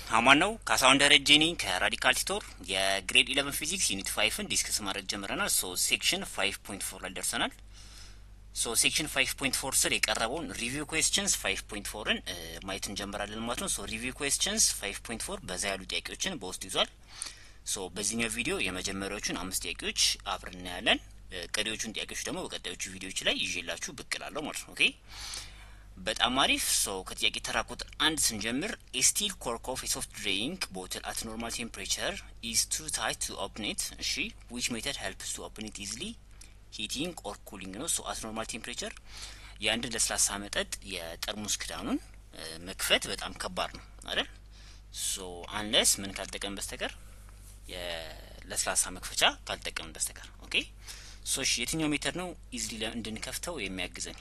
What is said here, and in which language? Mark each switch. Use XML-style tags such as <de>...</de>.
<am>አማን ነው። ካሳሁን ደረጀ ነኝ ከራዲካል ቲቶር የግሬድ 11 ፊዚክስ ዩኒት 5ን ዲስከስ ማድረግ ጀምረናል። ሴክሽን 5.4 ላይ ደርሰናል። ሴክሽን 5.4 ስር የቀረበውን ሪቪው ኩዌስችንስ 5.4ን ማየት እንጀምራለን ማለት ነው። ሪቪው ኩዌስችንስ 5.4 በዛ ያሉ ጥያቄዎችን በውስጡ ይዟል። በዚህኛው ቪዲዮ የመጀመሪያዎቹን 5 ጥያቄዎች አብረን እናያለን። ቀሪዎቹን ጥያቄዎች ደግሞ በቀጣዮቹ ቪዲዮዎች ላይ ይዤላችሁ ብቅ እላለሁ ማለት ነው። ኦኬ በጣም አሪፍ። ከጥያቄ ተራ ቁጥር 1 ስንጀምር</am> <en>a steel cork of a soft drink bottle at normal temperature is too tight to open it. እሺ which method helps to open it easily? heating or cooling</en> <am>ነው።</am> <en>at normal temperature</en> <am>የአንድ ለስላሳ መጠጥ የጠርሙስ ክዳኑን መክፈት በጣም ከባድ ነው አይደል? unless ምን ካልተጠቀም በስተቀር የለስላሳ መክፈቻ ካልተጠቀም በስተቀር ኦኬ የትኛው ሜተድ ነው ኢዝሊ እንድንከፍተው የሚያግዘን?</am>